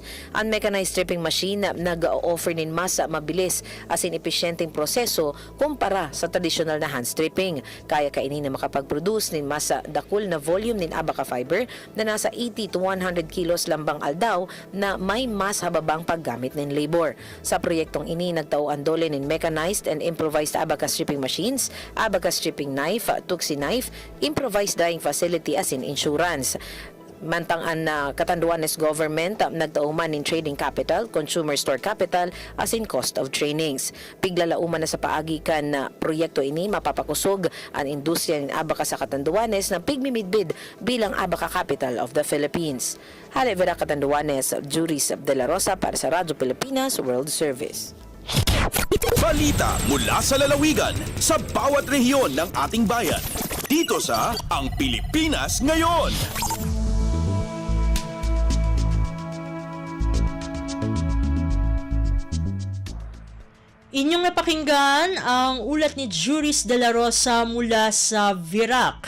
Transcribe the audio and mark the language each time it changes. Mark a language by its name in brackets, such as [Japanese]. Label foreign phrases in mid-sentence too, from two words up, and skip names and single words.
[Bikol] Ang [English] mechanized stripping machine [Bikol] nag-offer nin mas mabilis asin epesyenteng proseso kumpara sa traditional na [English] hand stripping. [Bikol] Kaya kainin na makapag-produce nin mas dakul na volume nin abaka fiber na nasa 80 to 100 kilos lambang aldaw na may mas hababang paggamit ng labor. Sa proyektong ini, nagtauan DOLE ng [English] mechanized and improvised abaka stripping machines, abaka stripping knife, tuxi knife, improvised dyeing facility as in insurance. [Bikol] Mantang ang Catanduanes government nagtauman in [English] trading capital, consumer store capital, as in cost of trainings. [Bikol] Piglalauman na sa paagi kan na proyekto ini mapapakusog ang industriya ng abaka sa Catanduanes na pigmimidbid bilang [English] abaka capital of the Philippines. [Bikol] Hali Vera Catanduanes, Juris de la Rosa para sa Radyo Pilipinas World Service. [Filipino] Balita mula sa lalawigan sa bawat rehiyon ng ating bayan. Dito sa Ang Pilipinas Ngayon. Inyong napakinggan ang ulat ni Juris de la Rosa mula sa Virac.